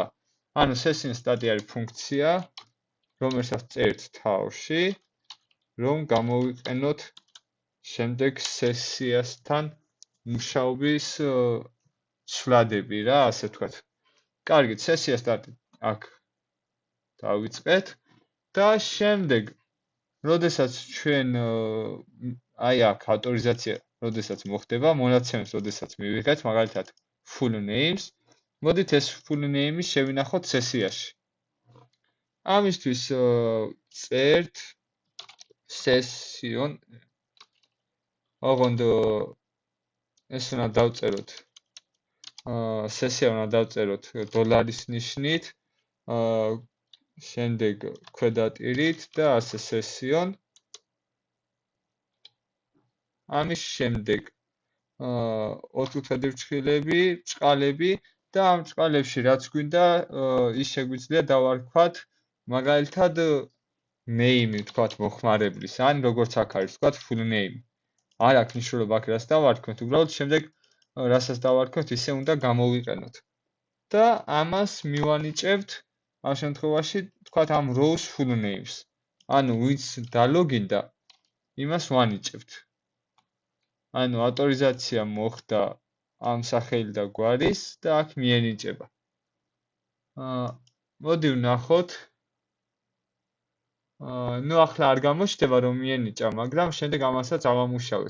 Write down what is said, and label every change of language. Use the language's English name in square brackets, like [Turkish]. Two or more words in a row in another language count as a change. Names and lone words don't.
[Georgian] ანუ სესიის სტარტი არის ფუნქცია, რომელსაც წერთ თავში, რომ გამოვიყენოთ შემდეგ სესიასთან მუშაობის ცვლადები რა, ასე ვთქვათ. კარგით, სესია სტარტი აქ დავიწყეთ და შემდეგ, როდესაც ჩვენ აი აქ ავტორიზაცია, როდესაც მოხდება, მონაცემებს როდესაც მივიღეთ, მაგალითად [English] full names, [Georgian] მოდით ეს [English] full name- [Georgian] ი შევინახოთ სესიაში. ამისთვის წერთ session, ოღონდ ეს უნდა დავწეროთ სესია უნდა დავწეროთ დოლარის ნიშნით, შემდეგ ქვედატირით და ასე session. ამის შემდეგ ოთხკუთხედი ფრჩხილები, ბრჭყალები და ამ ბრჭყალებში რაც გვინდა, ის შეგვიძლია დავარქვათ მაგალითად name ვთქვათ მოხმარებლის, ან როგორც აქ არის ვთქვათ [English] full name. [Georgian] არ აქვს მნიშვნელობა აქ რას დავარქვათ, უბრალოდ შემდეგ რასაც დავარქვათ, ისე უნდა გამოვიყენოთ. და ამას მივანიჭებთ ამ შემთხვევაში, თქვათ ამ [English] rows full names. [Georgian] ანუ ვინც დალოგინდა, იმას ვანიჭებთ. ანუ ავტორიზაცია მოხდა ამ სახელი და გვარის და აქ მიენიჭება. მოდი ვნახოთ. ახლა არ გამოჩნდება რომ მიენიჭა, მაგრამ შემდეგ ამასაც ავამუშავეთ.